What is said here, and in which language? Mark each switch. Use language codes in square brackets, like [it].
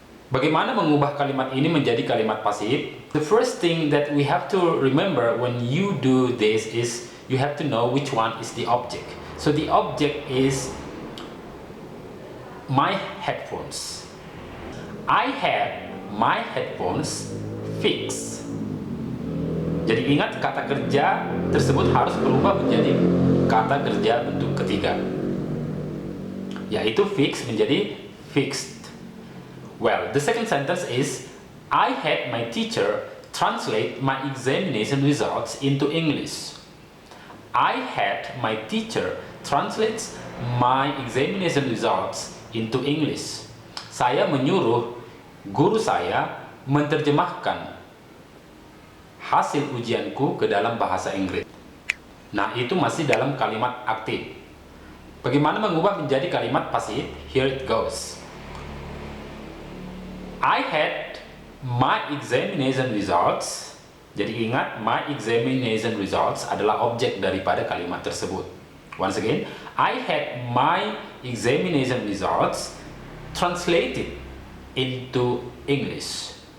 [id] Bagaimana mengubah kalimat ini menjadi kalimat pasif? [en] The first thing that we have to remember when you do this is you have to know which one is the object. So the object is my headphones. I had my headphones fixed. [id] Jadi ingat, kata kerja tersebut harus berubah menjadi kata kerja bentuk ketiga, yaitu fix menjadi fixed. [en] Well, the second sentence is I had my teacher translate my examination results into English. I had my teacher translate my examination results into English. [id] Saya menyuruh guru saya menerjemahkan hasil ujianku ke dalam bahasa Inggris. Nah, itu masih dalam kalimat aktif. Bagaimana mengubah menjadi kalimat pasif? [en] Here it goes. I had my examination results. [id] Jadi ingat, [en] my examination results [id] adalah objek daripada kalimat tersebut. [en] Once again, I had my examination results translated into English.